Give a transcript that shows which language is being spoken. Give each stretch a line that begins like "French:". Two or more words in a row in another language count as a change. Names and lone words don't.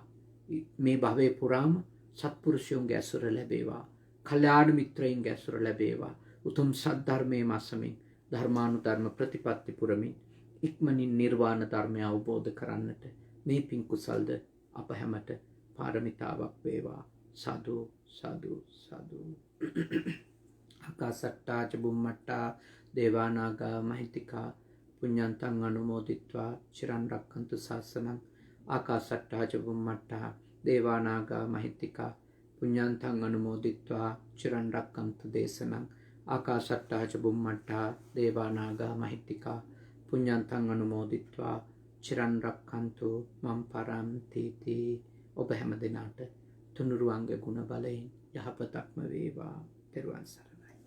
Sinhala: මේ භවයේ පුරාම සත්පුරුෂයන්ගේ ඇසුර ලැබේවා. කල්යාණ මිත්‍රයින්ගේ ඇසුර ලැබේවා. උතුම් සද්ධර්මයේ මාසමින් ධර්මානුධර්ම ප්‍රතිපත්ති පුරමින් ඉක්මනින් නිර්වාණ ධර්මය අවබෝධ කරන්නට මේ පින් කුසල්ද අප හැමට පාරමිතාවක් වේවා. සාදු සාදු සාදු.
Pali: ආකාසට්ටා ච බුම්මට්ටා දේවානාගා මහිත්‍තිකා පුඤ්ඤන්තං අනුමෝදිත්වා චිරන් රක්ඛන්තු ශාසනං. ආකාසට්ටා ච බුම්මට්ටා දේවානාගා මහිත්‍තිකා පුඤ්ඤන්තං අනුමෝදිත්වා චිරන් රක්ඛන්තු දේශනං. ආකාසට්ටා ච බුම්මට්ටා දේවානාගා මහිත්‍තිකා පුඤ්ඤන්තං අනුමෝදිත්වා චිරන් රක්ඛන්තු මම් පරන්ති.
Sinhala: ඔබ හැම දිනාට තුනුරුවන්ගේ ගුණ බලයෙන් යහපතක්ම වේවා. තෙරුවන් සරණයි.